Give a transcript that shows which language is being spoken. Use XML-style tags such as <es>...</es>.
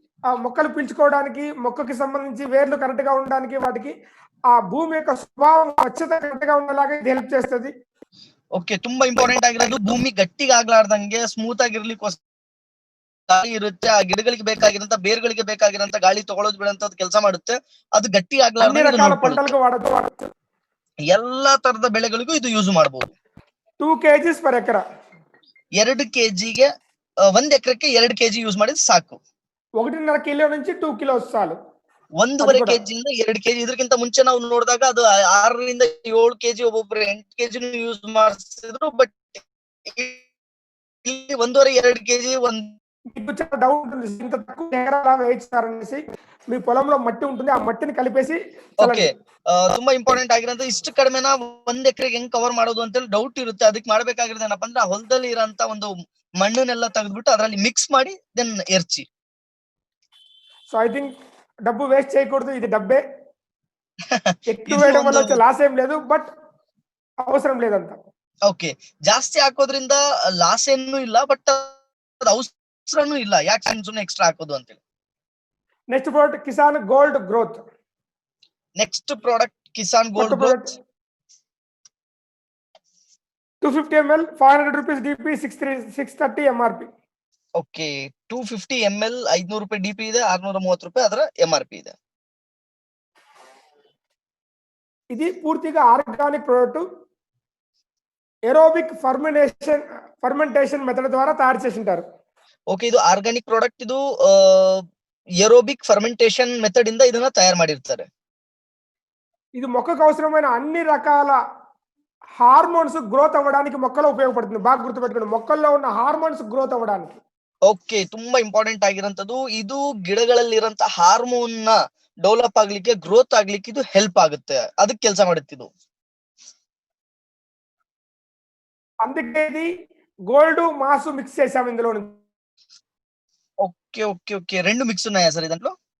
<te>ఆ మొక్కలు పీల్చుకోవడానికి, మొక్కకి సంబంధించి వేర్లు కరెక్ట్ గా ఉండడానికి, వాటికి ఆ భూమి యొక్క స్వభావం స్వచ్ఛత కరెక్ట్ గా ఉండేలాగా ఇది హెల్ప్ చేస్తుంది.</te> <kn>ಓಕೆ, ತುಂಬಾ ಇಂಪಾರ್ಟೆಂಟ್ ಆಗಿರೋದು ಭೂಮಿ ಗಟ್ಟಿಗೆ ಆಗ್ಲಾರ್ದಂಗೆ ಸ್ಮೂತ್ ಆಗಿರ್ಲಿಕ್ಕೆ ಗಾಳಿ ಇರುತ್ತೆ. ಆ ಗಿಡಗಳಿಗೆ ಬೇಕಾಗಿರಂತ, ಬೇರ್ಗಳಿಗೆ ಬೇಕಾಗಿರಂತ ಗಾಳಿ ತಗೊಳ್ಳೋದು ಬಿಡಂತ ಕೆಲಸ ಮಾಡುತ್ತೆ. ಅದು ಗಟ್ಟಿ ಆಗ್ಲಾರ್ದಂಗೆ</kn> <te>పంటలకు వాడచ్చు.</te> <kn>ಎಲ್ಲಾ ತರದ ಬೆಳೆಗಳಿಗೂ ಇದು ಯೂಸ್ ಮಾಡಬಹುದು.</kn> <en>2 kgs per acre.</en> <kn>2 kgಗೆ 1 ಎಕರೆಗೆ 2 kg ಯೂಸ್ ಮಾಡಿದ್ರೆ ಸಾಕು. 1.5 ಕಿಲೋ నుంచి 2 ಕಿಲೋಸ್ ಸಾಲು. 1.5 kg ಇಂದ 2 kg. ಇದಕ್ಕಿಂತ ಮುಂಚೆ ನಾವು ನೋಡಿದಾಗ ಅದು 6 ರಿಂದ 7 kg, ಒಬ್ಬೊಬ್ರು 8 kg ಯೂಸ್ ಮಾಡಿಸಿದ್ರು. ಬಟ್ ಇಲ್ಲಿ 1.5-2 kg</kn> <te>మీకు చాలా డౌట్ ఉంటుంది, ఇంత తక్కువ ఎకరాలా వేయిస్తారనేసి. మీ పొలంలో మట్టి ఉంటుంది, ఆ మట్టిని కలిపేసి.</te> <kn>ಓಕೆ, ತುಂಬಾ ಇಂಪಾರ್ಟೆಂಟ್ ಆಗಿರೋದು ಇಷ್ಟು ಕಡಿಮೆನ 1 ಎಕರೆಗೆ ಹೆಂಗ್ ಕವರ್ ಮಾಡೋದು ಅಂತೇಳಿ ಡೌಟ್ ಇರುತ್ತೆ. ಅದಕ್ಕೆ ಮಾಡ್ಬೇಕಾಗಿರೋದು ಏನಪ್ಪಾ ಅಂದ್ರೆ, ಆ ಹೊಲದಲ್ಲಿ ಇರೋಂತ ಒಂದು ಮಣ್ಣನ್ನೆಲ್ಲ ತೆಗೆದ್ಬಿಟ್ಟು ಅದರಲ್ಲಿ ಮಿಕ್ಸ್ ಮಾಡಿ ದೆನ್ ಎರ್ಚಿ.</kn> <te>సో ఐ థింక్ డబ్బు వేస్ట్ చేయకూడదు, ఇది డబ్బే. ఎక్కువ వేయడం వల్ల వచ్చే లాస్ ఏం లేదు, బట్ అవసరం లేదంత.</te> <kn>ಓಕೆ. ಜಾಸ್ತಿ ಹಾಕೋದ್ರಿಂದ ಲಾಸ್ ಏನು ಇಲ್ಲ, ಬಟ್ ಅದು ಅವಸರನೂ ಇಲ್ಲ. ಯಾಕೆ ಸುಮ್ನೆ ಎಕ್ಸ್ಟ್ರಾ ಹಾಕೋದು ಅಂತೇಳಿ. Next product Kisan gold growth. Next product Kisan</kn> <te>కొత్త</te> <kn>gold product growth.</kn> <en>250 ml, 500 rupees DP, 630 MRP.</en> <kn>Okay. 250 ml 500 ರೂಪಾಯಿ ಡಿಪಿ ಇದೆ, 630 ರೂಪಾಯಿ ಅದರ MRP ಇದೆ.</kn> <te>ఇది పూర్తిగా organic product. Aerobic fermentation method ద్వారా తయారు చేసి ఉంటారు.</te> <kn>ಓಕೆ. ಇದು ಆರ್ಗಾನಿಕ್ ಪ್ರಾಡಕ್ಟ್. ಇದು ಏರೋಬಿಕ್ ಫರ್ಮೆಂಟೇಶನ್ ಮೆಥಡ್ ಇಂದ ಇದನ್ನ ತಯಾರು ಮಾಡಿರ್ತಾರೆ.</kn> <te>ఇది మొక్కకు అవసరమైన అన్ని రకాల హార్మోన్స్ గ్రోత్ అవ్వడానికి మొక్కలో ఉపయోగపడుతుంది. బాగా గుర్తుపెట్టుకోండి, మొక్కల్లో ఉన్న హార్మోన్స్ గ్రోత్ అవ్వడానికి.</te> <kn>ಓಕೆ. ತುಂಬಾ ಇಂಪಾರ್ಟೆಂಟ್ ಆಗಿರಂತದ್ದು ಇದು. ಗಿಡಗಳಲ್ಲಿರಂತ ಹಾರ್ಮೋನ್ ನ ಡೆವಲಪ್ ಆಗ್ಲಿಕ್ಕೆ, ಗ್ರೋತ್ ಆಗ್ಲಿಕ್ಕೆ ಇದು ಹೆಲ್ಪ್ ಆಗುತ್ತೆ. ಅದಕ್ಕೆ ಕೆಲಸ ಮಾಡುತ್ತೆ ಇದು.</kn> <te>అందుకే ఇది గోల్డ్ మాస్ మిక్స్ చేసాము ఇందులో. Okay okay okay. రెండు మిక్స్ ఉన్నాయా ಸರ್ ಇದಂట్లో?</te>